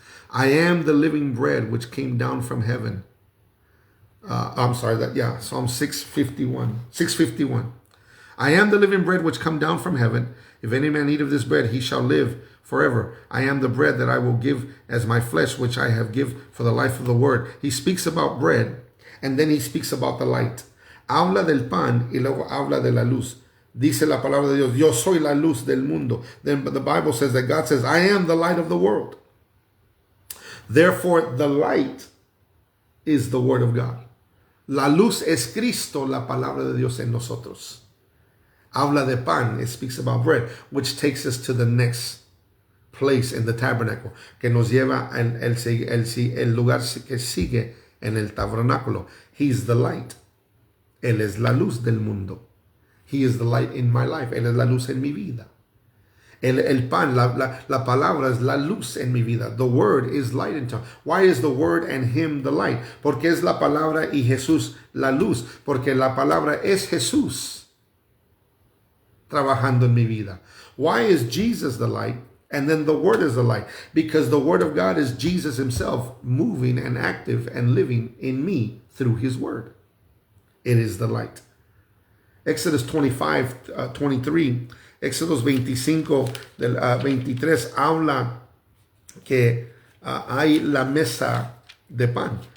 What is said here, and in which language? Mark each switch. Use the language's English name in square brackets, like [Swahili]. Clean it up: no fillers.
[English] I am the living bread which came down from heaven. Psalm 6:51. 6:51. I am the living bread which come down from heaven. If any man eat of this bread, he shall live forever. I am the bread that I will give as my flesh, which I have give for the life of the word. He speaks about bread, and then he speaks about the light. [Spanish] Habla del pan y luego habla de la luz. Dice la palabra de Dios, yo soy la luz del mundo. [English] Then the Bible says that God says, I am the light of the world. Therefore, the light is the word of God. [Spanish] La luz es Cristo, la palabra de Dios en nosotros. Habla de pan, [English] it speaks about bread, which takes us to the next place in the tabernacle, [Spanish] que nos lleva el lugar que sigue en el tabernáculo. [English] He's the light. [Spanish] Él es la luz del mundo. [English] He is the light in my life. [Spanish] Él es la luz en mi vida. El pan, la palabra es la luz en mi vida. [English] The word is light in time. Why is the word and him the light? [Spanish] Porque es la palabra y Jesús la luz. Porque la palabra es Jesús trabajando en mi vida. [English] Why is Jesus the light? And then the word is the light. Because the word of God is Jesus himself moving and active and living in me through his word. It is the light. Exodus 25, 23. [Spanish] Éxodos 25, 23 habla que hay la mesa de pan.